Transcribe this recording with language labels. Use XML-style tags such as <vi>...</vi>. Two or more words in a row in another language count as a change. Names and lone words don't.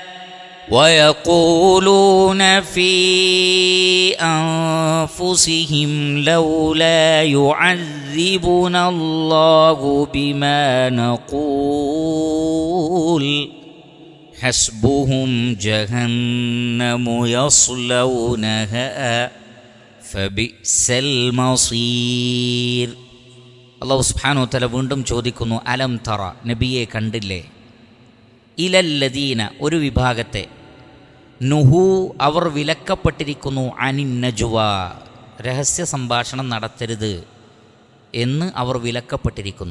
<ar>ويقولون في أنفسهم لولا يعذبنا الله بما نقول حسبهم جهنم يصلونها فبئس المصير. الله سبحانه وتعالى</ar> <ml>വീണ്ടും ചോദിക്കുന്നു,</ml> <ar>ألم تر,</ar> <ml>നബിയെ കണ്ടില്ലേ? ഇലല്ലദീന, ഒരു വിഭാഗത്തെ, നുഹു, അവർ വിലക്കപ്പെട്ടിരിക്കുന്നു,</ml> <ar>عن النجوى,</ar> <ml>രഹസ്യ സംഭാഷണം നടത്തരുത് എന്ന് അവർ വിലക്കപ്പെട്ടിരിക്കുന്നു.</ml>